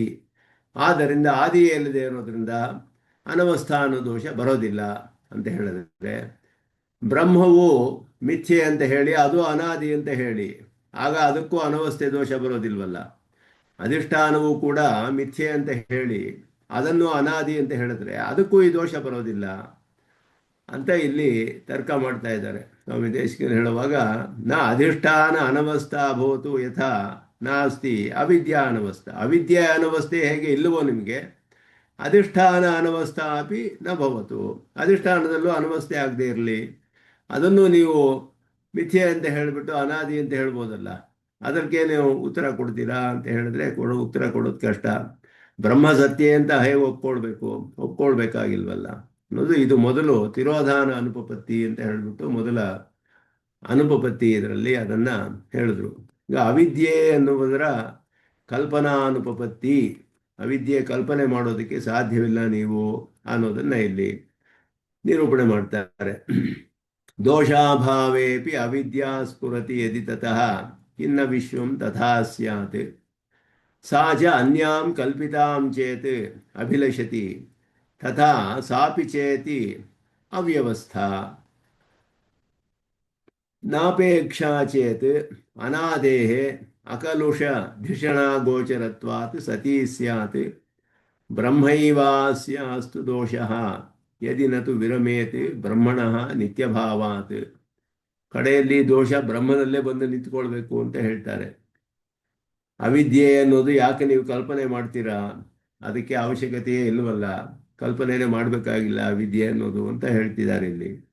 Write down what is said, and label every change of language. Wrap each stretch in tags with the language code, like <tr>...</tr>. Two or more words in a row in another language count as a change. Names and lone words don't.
<kn>ಆದ್ದರಿಂದ ಆದಿಯೇ ಇಲ್ಲದೆ ಇರೋದ್ರಿಂದ ಅನವಸ್ಥಾನ ದೋಷ ಬರೋದಿಲ್ಲ ಅಂತ ಹೇಳಿದ್ರೆ, ಬ್ರಹ್ಮವು ಮಿಥ್ಯೆ ಅಂತ ಹೇಳಿ ಅದು ಅನಾದಿ ಅಂತ ಹೇಳಿ ಆಗ ಅದಕ್ಕೂ ಅನವಸ್ಥೆ ದೋಷ ಬರೋದಿಲ್ವಲ್ಲ. ಅಧಿಷ್ಠಾನವು ಕೂಡ ಮಿಥ್ಯೆ ಅಂತ ಹೇಳಿ ಅದನ್ನು ಅನಾದಿ ಅಂತ ಹೇಳಿದ್ರೆ ಅದಕ್ಕೂ ಈ ದೋಷ ಬರೋದಿಲ್ಲ ಅಂತ ಇಲ್ಲಿ ತರ್ಕ ಮಾಡ್ತಾ ಇದ್ದಾರೆ ಸ್ವಾಮಿ ದೇಶಿಕರು ಹೇಳುವಾಗ.</kn> <sa>ನ ಅಧಿಷ್ಠಾನ ಅನವಸ್ಥಾ ಭವತು ಯಥಾ ನಾಸ್ತಿ ಅವಿದ್ಯಾ ಅನವಸ್ಥಾ.</sa> <kn>ಅವಿದ್ಯೆ ಅನವಸ್ಥೆ ಹೇಗೆ ಇಲ್ಲವೋ ನಿಮಗೆ,</kn> <sa>ಅಧಿಷ್ಠಾನ ಅನವಸ್ಥಾ ಅಪಿ ನ ಭವತು.</sa> <kn>ಅಧಿಷ್ಠಾನದಲ್ಲೂ ಅನವಸ್ಥೆ ಆಗದೆ ಇರಲಿ, ಅದನ್ನು ನೀವು ಮಿಥ್ಯೆ ಅಂತ ಹೇಳಿಬಿಟ್ಟು ಅನಾದಿ ಅಂತ ಹೇಳ್ಬೋದಲ್ಲ. ಅದಕ್ಕೆ ನೀವು ಉತ್ತರ ಕೊಡ್ತೀರಾ ಅಂತ ಹೇಳಿದ್ರೆ ಉತ್ತರ ಕೊಡೋದು ಕಷ್ಟ. ಬ್ರಹ್ಮ ಸತ್ಯ ಅಂತ ಹೇಗೆ ಒಪ್ಕೊಳ್ಬೇಕಾಗಿಲ್ವಲ್ಲ ಅನ್ನೋದು ಇದು ಮೊದಲು ತಿರೋಧಾನ ಅನುಪಪತ್ತಿ ಅಂತ ಹೇಳಿಬಿಟ್ಟು ಮೊದಲ ಅನುಪಪತ್ತಿ ಇದರಲ್ಲಿ ಅದನ್ನು ಹೇಳಿದ್ರು. ಈಗ ಅವಿದ್ಯೆ ಅನ್ನುವುದರ ಕಲ್ಪನಾ ಅನುಪಪತ್ತಿ, ಅವಿದ್ಯೆ ಕಲ್ಪನೆ ಮಾಡೋದಕ್ಕೆ ಸಾಧ್ಯವಿಲ್ಲ ನೀವು ಅನ್ನೋದನ್ನು ಇಲ್ಲಿ ನಿರೂಪಣೆ ಮಾಡ್ತಾರೆ.</kn> <sa>ದೋಷಾಭಾವೇಪಿ ಅವಿದ್ಯಾ ಸ್ಫುರತಿ ಯದಿ ತತಃ ಕಿನ್ನ ವಿಶ್ವಂ ತಥಾ ಸ್ಯಾತ್ ಸಾ ಚ ಅನ್ಯಾಂ ಕಲ್ಪಿತಾಂ ಚೇತ್ ಅಭಿಲಷತಿ ತಥಾ ಸಾಪಿ ಚೇತಿ ಅವ್ಯವಸ್ಥಾ ನಾಪೇಕ್ಷಾ ಚೇತ್ ಅನಾದೇಃ ಅಕಲುಷ ಧಿಷಣಾ ಗೋಚರತ್ವಾತ್ ಸತಿ ಸ್ಯಾತ್ ಬ್ರಹ್ಮೈವಾಸ್ಯಾಸ್ತು ದೋಷಃ ಯದಿ ನತು ವಿರಮೇತ್ ಬ್ರಹ್ಮಣಃ ನಿತ್ಯಭಾವಾತ್.</sa> <kn>ಕಡೆಯಲ್ಲಿ ದೋಷ ಬ್ರಹ್ಮನಲ್ಲೇ ಬಂದು ನಿಂತ್ಕೊಳ್ಬೇಕು ಅಂತ ಹೇಳ್ತಾರೆ. ಅವಿದ್ಯೆ ಅನ್ನೋದು ಯಾಕೆ ನೀವು ಕಲ್ಪನೆ ಮಾಡ್ತೀರಾ, ಅದಕ್ಕೆ ಅವಶ್ಯಕತೆಯೇ ಇಲ್ಲವಲ್ಲ, ಕಲ್ಪನೆನೇ ಮಾಡಬೇಕಾಗಿಲ್ಲ ಅವಿದ್ಯೆ ಅನ್ನೋದು ಅಂತ ಹೇಳ್ತಿದ್ದಾರೆ ಇಲ್ಲಿ.</kn>